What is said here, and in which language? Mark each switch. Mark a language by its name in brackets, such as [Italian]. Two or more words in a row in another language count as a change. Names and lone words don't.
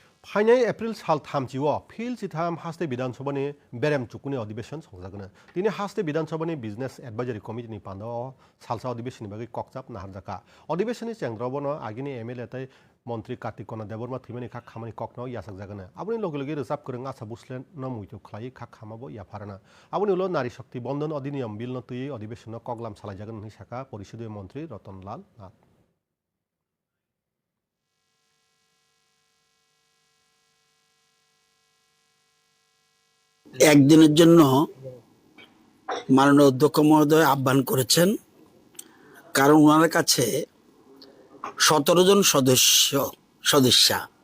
[Kok Borok] फाइनाय एप्रिल साल थामजिआव फिल चिथाम हास्ते विधानसभानि बेरेम चुकुनि अधिवेशन संजागोन दिनै हास्ते विधानसभानि [English] business advisory [Kok Borok] कमिटिनि पान्दाव सालसा अधिवेशननि बागै ककजाब नाहारजाका अधिवेशननि चेंद्रबनो आगिनि एमएलए तै मन्त्री कार्तिक कना देबरमा थैमानि खा खामानि ककनाव यासाक जागोन आबुनि लगे लगे रोजाब गोरों आसा बुस्लेन न मुइतो खलायै खा खामाबो याफाराना आबुनि उलो नारी शक्ति बंधन अधिनियम बिल न तुयै अधिवेशन कगलाम सालायजागोन होनना साका परिषदीय मन्त्री रतनलाल नाथ [Bangla] একদিনের জন্য মাননীয় অধ্যক্ষ মহোদয় আহ্বান করেছেন, কারণ ওনার কাছে 17 জন সদস্যা